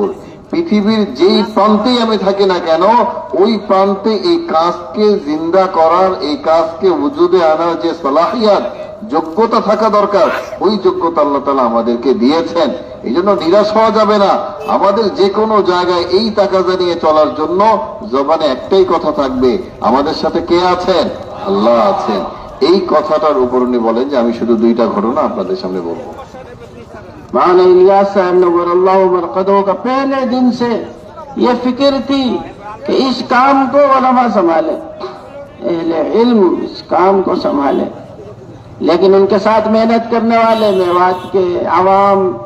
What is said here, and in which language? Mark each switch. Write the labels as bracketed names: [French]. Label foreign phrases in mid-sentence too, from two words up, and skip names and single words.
[Bangla] পৃথিবীর যেই প্রান্তেই আমি থাকি না কেন, ওই প্রান্তে এই কাজকে জিন্দা করার, এই কাজকে ওজুদে আনার যে সালাহিয়াত, যোগ্যতা থাকা দরকার, ওই যোগ্যতা আল্লাহ তাআলা আমাদেরকে দিয়েছেন। এই জন্য নিরাশ হওয়া যাবে না। আমাদের যে কোনো জায়গায় এই তাকাজা নিয়ে চলার জন্য জবানে একটাই কথা থাকবে, আমাদের সাথে কে আছেন? আল্লাহ আছেন। এই কথাটার উপর উনি বলেন যে আমি শুধু দুইটা ঘটনা আপনাদের সামনে বলবো। [Urdu] مولانا الیاس صاحب [Arabic] نور اللہ مرقدوں [Urdu] کا پہلے دن سے یہ فکر تھی کہ اس کام کو علماء سنبھالے، اہل علم اس کام کو سنبھالے، لیکن ان کے ساتھ محنت کرنے والے میوات کے عوام۔